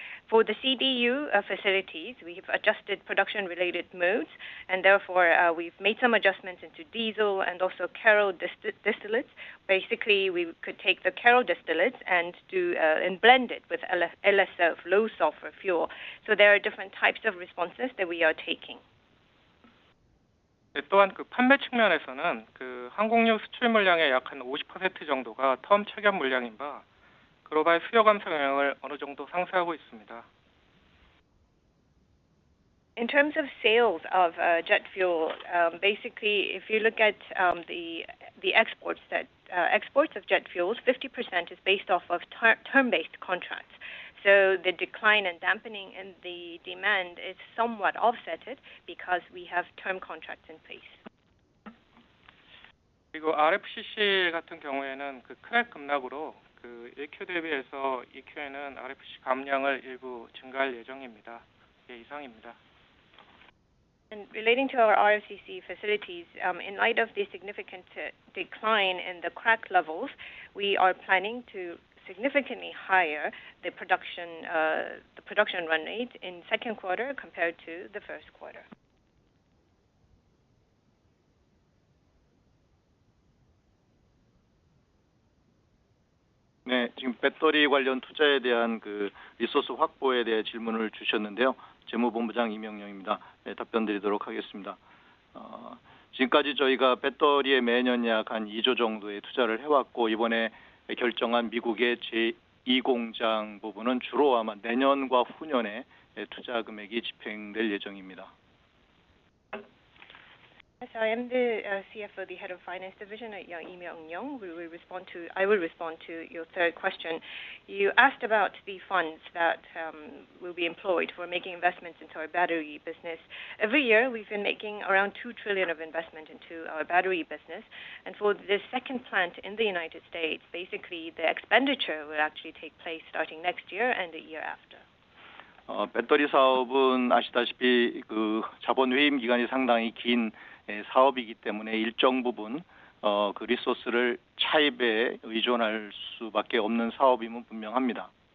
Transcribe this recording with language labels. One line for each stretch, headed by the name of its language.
English: For the CDU facilities, we've adjusted production-related modes, and therefore we've made some adjustments into diesel and also Carol distillates. Basically, we could take the Carol distillates and blend it with LSF, low sulfur fuel. So there are different types of responses that we are taking.
Korean: 또한 그 판매 측면에서는 그 항공유 수출 물량의 약 한 50% 정도가 텀 체결 물량인 바 글로벌 수요 감소 영향을 어느 정도 상쇄하고 있습니다.
English: In terms of sales of jet fuel, basically, if you look at the exports of jet fuels, 50% is based off of term-based contracts. So the decline and dampening in the demand is somewhat offsetted because we have term contracts in place.
Korean: 그리고 RFCC 같은 경우에는 그 크랙 급락으로 그 1Q 대비해서 2Q에는 RFCC 감량을 일부 증가할 예정입니다. 예, 이상입니다.
English: And relating to our RFCC facilities, in light of the significant decline in the crack levels, we are planning to significantly higher the production run rate in second quarter compared to the first quarter.
Korean: 네, 지금 배터리 관련 투자에 대한 그 리소스 확보에 대해 질문을 주셨는데요. 재무본부장 이명영입니다. 네, 답변 드리도록 하겠습니다. 지금까지 저희가 배터리에 매년 약 한 2조 정도의 투자를 해왔고 이번에 결정한 미국의 제2공장 부분은 주로 아마 내년과 후년에 투자 금액이 집행될 예정입니다.
English: Yes, I am the CFO, the head of finance division at Lee Myung-young. I will respond to your third question. You asked about the funds that will be employed for making investments into our battery business. Every year, we've been making around 2 trillion of investment into our battery business, and for this second plant in the United States, basically the expenditure will actually take place starting next year and the year after.
Korean: 배터리 사업은 아시다시피 그 자본 회임 기간이 상당히 긴 사업이기 때문에 일정 부분 그 리소스를 차입에 의존할 수밖에 없는 사업임은 분명합니다.